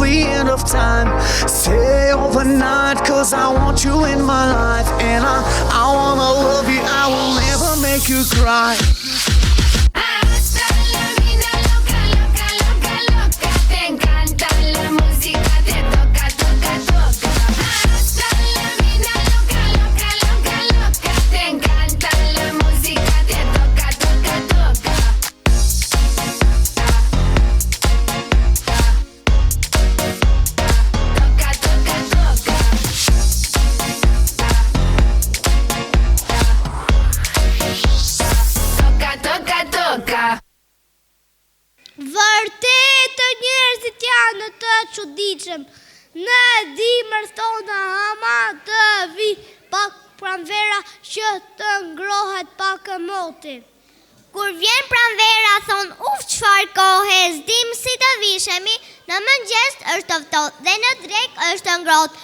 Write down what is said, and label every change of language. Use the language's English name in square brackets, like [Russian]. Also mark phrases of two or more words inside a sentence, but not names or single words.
[English] end of time. Stay overnight, cause I want you in my life. And I wanna love you, I will never make you cry. [Spanish] Hasta la vida loca, loca, loca, loca. Te encanta la música, te toca, toca, toca. Hasta la vida loca, loca, loca, loca. Te encanta la música, te toca, toca, toca. Toca, toca, toca. Toca, toca, toka. [Albanian] Vërtet të njerëzit janë të çuditshëm. Në dimër thonë ama të vi pak pranvera që të ngrohet pak moti. Kur vjen pranvera thon uf çfarë kohe, s'dim si të vishemi, në mëngjes është të ftohtë dhe në drekë është ngrohtë.